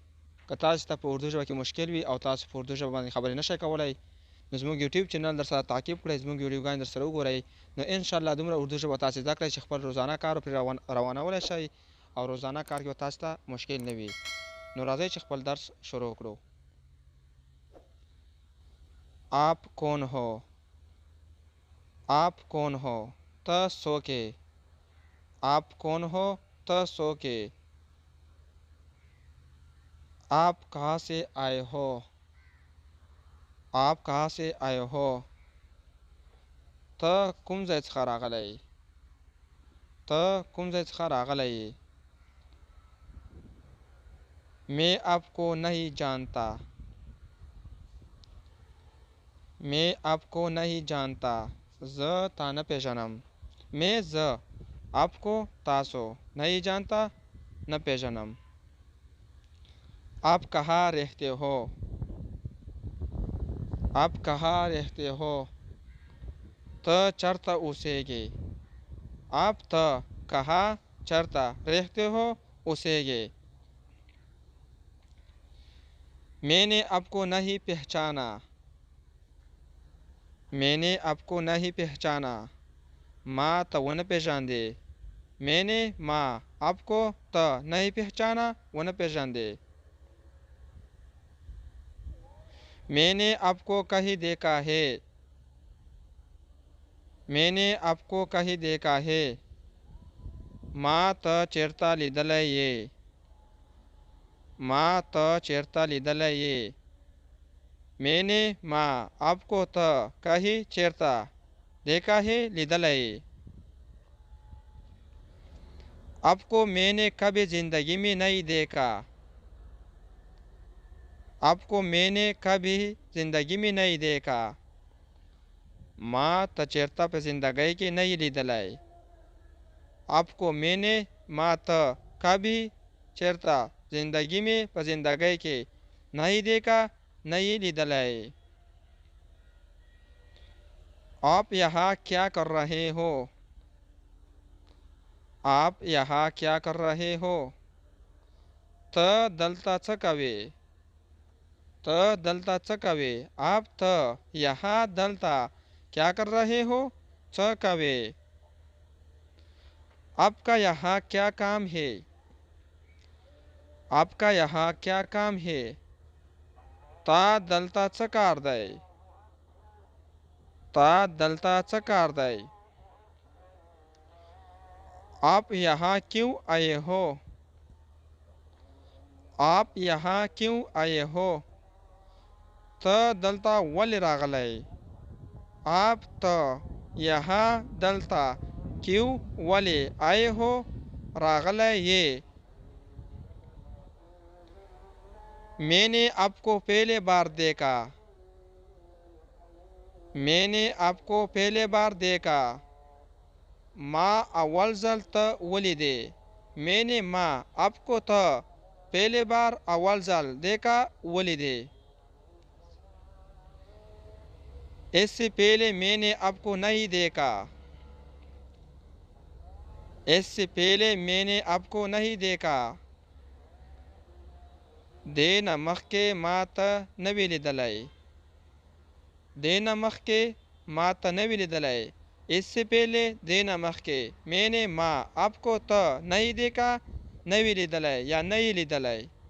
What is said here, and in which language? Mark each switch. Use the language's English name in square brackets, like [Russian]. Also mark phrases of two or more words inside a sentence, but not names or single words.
[Pashto] که تاسو ته په اردو ژبه کې مشکل وي او تاسو په اردو ژبه باندې خبرې نشئ کولی، نو زموږ یوټیوب چینل در سره تعقیب کړئ، زموږ ویډیوګانې در سره وګورئ، نو انشاءالله دومره اردو ژبه تاسو زده کړئ چې خپل روزانه کار پرې روانولی شئ او روزانه کار کې به تاسو ته مشکل نه وي. نو راځئ چې خپل درس شروع کړو. [Urdu] آپ کون ہو؟ آپ کون ہو؟ [Pashto] ته څوک یې؟ [Urdu] آپ کون ہو؟ [Pashto] ته څوک یې؟ [Urdu] آپ کہاں سے آئے ہو؟ آپ کہاں سے آئے ہو؟ [Pashto] ته کوم ځای څخه راغلی یې؟ ته کوم ځای څخه راغلی یې؟ [Urdu] میں آپ کو نہیں جانتا. میں آپ کو نہیں جانتا. [Pashto] زه تا نه پیژنم. [Urdu] میں زه، آپ کو تاسو، نہیں جانتا [Pashto] نه پیژنم. [Urdu] آپ کہاں رہتے ہو؟ آپ کہاں رہتے ہو؟ [Pashto] ته چرته اوسیږې؟ [Urdu] آپ ته کہاں چرته رہتے ہو اوسیږې؟ میں نے آپ کو نہیں پہچانا. میں نے آپ کو نہیں پہچانا. [Pashto] ما ته ونه پیژاندې. [Urdu] میں نے ما آپ کو ته نہیں پہچانا [Pashto] ونه پیژاندې. [Urdu] میں نے آپ کو کہیں دیکھا ہے. میں نے آپ کو کہیں دیکھا ہے. [Pashto] ما ته چیرته لیدلی یې. ما ته چیرته لیدلی یې. [Urdu] میں نے ما آپ کو ته کہیں چیرته دیکھا ہے [Pashto] لیدلی یې. [Urdu] آپ کو میں نے کبھی زندگی میں نہیں دیکھا. آپ کو میں نے کبھی زندگی میں نہیں دیکھا. [Pashto] ما ته چیرته په زندګۍ کې نه یې لیدلی. [Urdu] آپ کو میں نے [Pashto] ما ته [Urdu] کبھی چیرته زندگی میں [Pashto] په زندګۍ کې [Urdu] نہیں دیکھا [Pashto] نه یې لیدلی. [Urdu] آپ یہاں کیا کر رہے ہو؟ آپ یہاں کیا کر رہے ہو؟ [Pashto] ته دلته څه کوې؟ ته دلته څه کوې؟ [Urdu] آپ ته یہاں دلته کیا کر رہے ہو؟ [Pashto] څه کوې؟ [Urdu] آپ کا یہاں کیا کام ہے؟ آپ کا یہاں کیا کام ہے؟ [Pashto] تا دلته څه کار دی؟ تا دلته څه کار دی؟ [Urdu] آپ یہاں کیوں آئے ہو؟ آپ یہاں کیوں آئے ہو؟ [Pashto] ته دلته ولې راغلی؟ [Urdu] آپ ته یہاں دلته کیوں ولې آئے ہو [Pashto] راغلی یې. [Urdu] میں نے آپ کو پہلے بار دیکھا. میں نے آپ کو پہلے بار دیکھا. [Pashto] ما اول ځل ته ولیدې. [Urdu] میں نے ما آپ کو ته پہلے بار [Pashto] اول ځل [Urdu] دیکھا ولیدې. اس سے پہلے میں نے آپ کو نہیں دیکھا. اس سے پہلے میں نے آپ کو نہیں دیکھا. [Pashto] دې نه مخکې ما ته نه وې لیدلی. دې نه مخکې ما ته نه وې لیدلی. [Urdu] اس سے پہلے [Pashto] دې نه مخکې [Urdu] میں نے [Pashto] ما [Urdu] آپ کو [Pashto] ته [Urdu] نہیں دیکھا [Pashto] نه وې لیدلی یا نه یې لیدلی.